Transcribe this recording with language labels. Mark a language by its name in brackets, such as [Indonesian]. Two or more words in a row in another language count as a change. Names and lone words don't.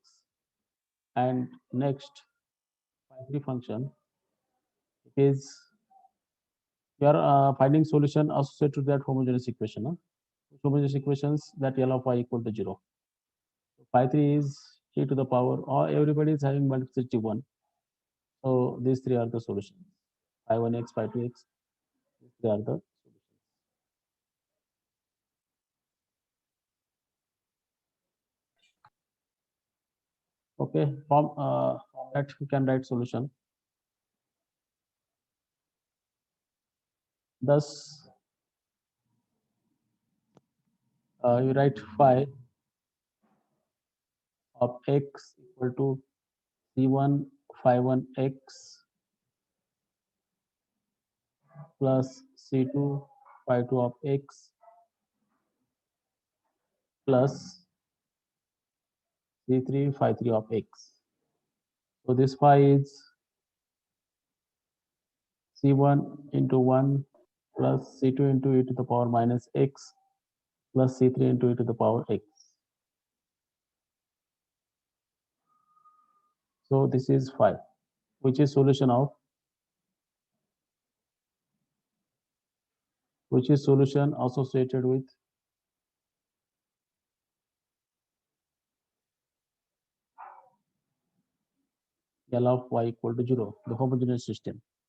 [English] And next, phi3 function is we are finding solution associated to that homogeneous equation. Homogeneous equations that L of y equal to 0. So phi3 is e to the power, or everybody is having multiplicity 1. So these three are the solutions. Phi1x, phi2x, these three are the solutions. Okay, from that we can write solution. Thus, you write phi of x equal to c1 phi1 x plus c2 phi2 of x plus c3 phi3 of x. So this phi is c1 into 1 plus c2 into e to the power minus x plus c3 into e to the power x. So this is phi, which is solution of associated with L of y equal to 0, the homogeneous system.